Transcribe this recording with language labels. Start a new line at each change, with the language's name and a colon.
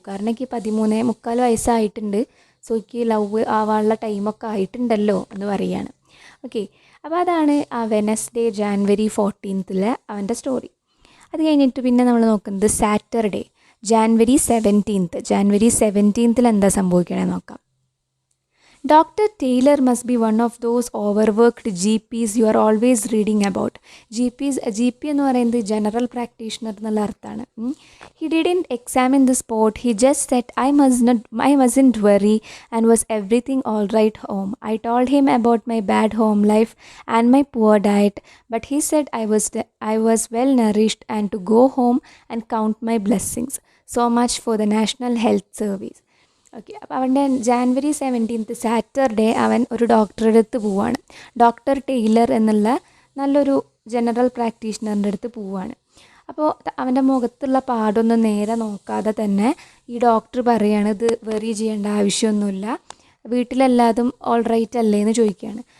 Malayalam: കാരണം എനിക്ക് 13-14 വയസ്സായിട്ടുണ്ട്, സോ എനിക്ക് ലവ് ആവാനുള്ള ടൈമൊക്കെ ആയിട്ടുണ്ടല്ലോ എന്ന് പറയുകയാണ്. ഓക്കെ, അപ്പോൾ അതാണ് ആ വെനസ്ഡേ ജാനുവരി 14th അവൻ്റെ സ്റ്റോറി. അത് കഴിഞ്ഞിട്ട് പിന്നെ നമ്മൾ നോക്കുന്നത് സാറ്റർഡേ ജാനുവരി 17th എന്താ സംഭവിക്കണമെന്ന് നോക്കാം.
English: Dr. Taylor must be one of those overworked GPs you are always reading about.
Malayalam: GP എന്ന് പറയുന്നത് ജനറൽ പ്രാക്ടീഷണർ എന്നുള്ള അർത്ഥമാണ്.
English: He didn't examine the spot. He just said, I mustn't worry and was everything all right home. I told him about my bad home life and my poor diet, but he said I was well nourished and to go home and count my blessings. So much for the National Health Service.
Malayalam: Okay, അപ്പോൾ അവൻ്റെ January 17 Saturday അവൻ ഒരു ഡോക്ടറുടെ അടുത്ത് പോവുകയാണ്. Doctor Taylor എന്നുള്ള നല്ലൊരു general പ്രാക്ടീഷണറിൻ്റെ അടുത്ത് പോവുകയാണ്. അപ്പോൾ അവൻ്റെ മുഖത്തുള്ള പാടൊന്നും നേരെ നോക്കാതെ തന്നെ ഈ ഡോക്ടർ പറയുകയാണ്, ഇത് വെറി ചെയ്യേണ്ട ആവശ്യമൊന്നുമില്ല, വീട്ടിലെല്ലാതും ഓൾ റൈറ്റ് അല്ലേ എന്ന് ചോദിക്കുകയാണ്.